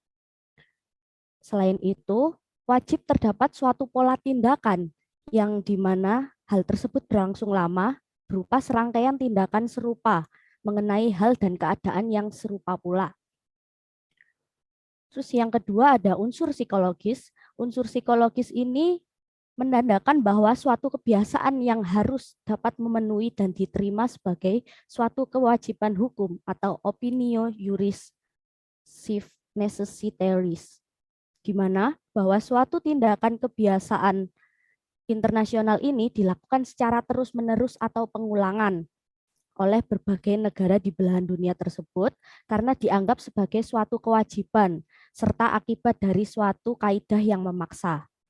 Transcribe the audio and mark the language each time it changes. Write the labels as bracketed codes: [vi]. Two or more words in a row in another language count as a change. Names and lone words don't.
[id] Selain itu, wajib terdapat suatu pola tindakan yang di mana hal tersebut berlangsung lama berupa serangkaian tindakan serupa mengenai hal dan keadaan yang serupa pula. Terus yang kedua ada unsur psikologis. Unsur psikologis ini menandakan bahwa suatu kebiasaan yang harus dapat memenuhi dan diterima sebagai suatu kewajiban hukum atau [la] opinio juris necessitaris, [id] di mana bahwa suatu tindakan kebiasaan internasional ini dilakukan secara terus-menerus atau pengulangan oleh berbagai negara di belahan dunia tersebut karena dianggap sebagai suatu kewajiban serta akibat dari suatu kaidah yang memaksa.